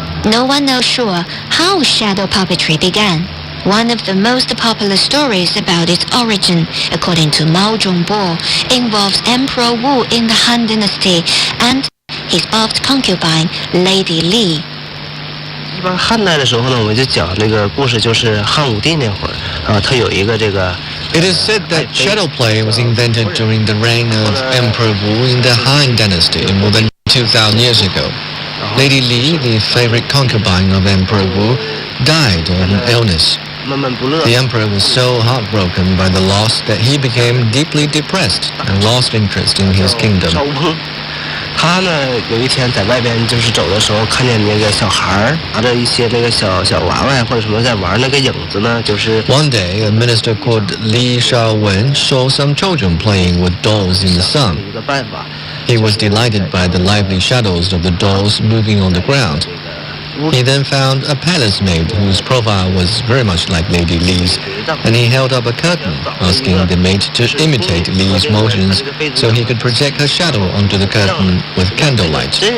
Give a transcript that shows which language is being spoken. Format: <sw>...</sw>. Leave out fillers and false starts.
<en>No one knows sure how shadow puppetry began. One of the most popular stories about its origin, according to Mao Zhongbo, involves Emperor Wu in the Han Dynasty and his beloved concubine, Lady Li.</en> <zh>一般汉代的时候呢，我们就讲这个故事，就是汉武帝那会儿啊，他有一个这个。</zh> <en>It is said that shadow play was invented during the reign of Emperor Wu in the Han Dynasty more than 2,000 years ago. Lady Li, the favorite concubine of Emperor Wu, died of an illness. The emperor was so heartbroken by the loss that he became deeply depressed and lost interest in his kingdom.</en> <zh>他呢，有一天在外边就是走的时候，看见那个小孩儿拿着一些那个小娃娃或者什么在玩，那个影子呢，就是。</zh> <en>One day, a minister called Li Shaowen saw some children playing with dolls in the sun. He was delighted by the lively shadows of the dolls moving on the ground. He then found a palace maid whose profile was very much like Lady Li's, and he held up a curtain, asking the maid to imitate Li's motions so he could project her shadow onto the curtain with candlelight.</en>